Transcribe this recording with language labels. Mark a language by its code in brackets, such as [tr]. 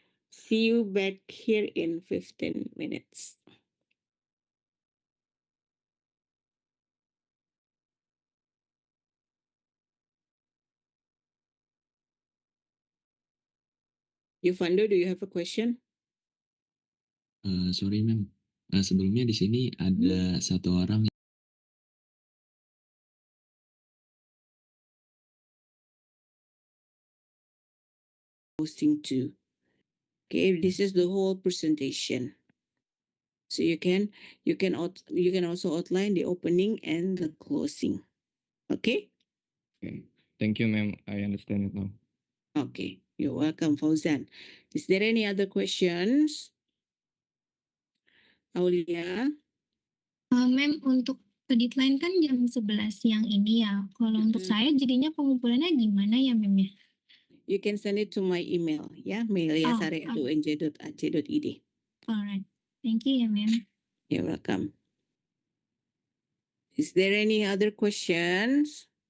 [en] See you back here in 15 minutes. Yuvando, do you have a question? Sorry, ma'am. [id] Sebelumnya di sini ada satu orang [en] Posting to. Okay, this is the whole presentation. So you can also outline the opening and the closing. Okay? Okay. Thank you, ma'am. I understand it now. Okay. You're welcome, Fauzan. Is there any other questions? Aulia? [id] Ma'am, untuk deadline kan jam 11 siang ini ya. Kalau untuk saya jadinya pengumpulannya gimana ya, Ma'am ya? [en] You can send it to my email, ya, mailyasari@unj.ac.id. Alright. Thank you ya, Ma'am. You're welcome. Is there any other questions?